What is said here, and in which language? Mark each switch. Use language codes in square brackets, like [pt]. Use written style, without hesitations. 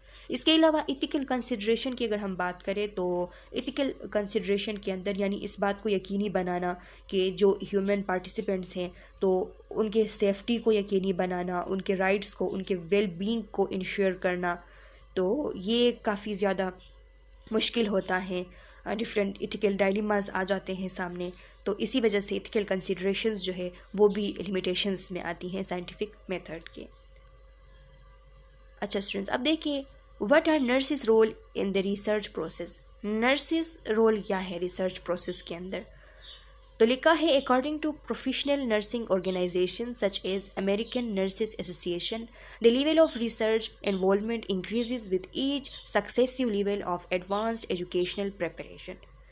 [ur] اس کے علاوہ ethical consideration کی اگر ہم بات کریں تو ایتھیکل کنسیڈریشن کے اندر یعنی اس بات کو یقینی بنانا کہ جو ہیومن پارٹیسپینٹس ہیں تو ان کے سیفٹی کو یقینی بنانا، ان کے رائٹس کو، ان کے ویل بینگ کو انشور کرنا، تو یہ کافی زیادہ مشکل ہوتا ہے. ڈفرینٹ ایتھیکل ڈائلیماز آ جاتے ہیں سامنے، تو اسی وجہ سے ایتھیکل کنسیڈریشنز جو ہے وہ بھی لمیٹیشنز میں آتی ہیں سائنٹیفک میتھڈ کے. اچھا اسٹوڈنٹس، اب دیکھیے [en] What are nurses role in the research process. [ur] Nurses role کیا ہے ریسرچ پروسیس کے اندر؟ تو لکھا ہے [en] According to professional nursing organisation such as American nurses association the level of research involvement increases with each successive level of advanced educational preparation.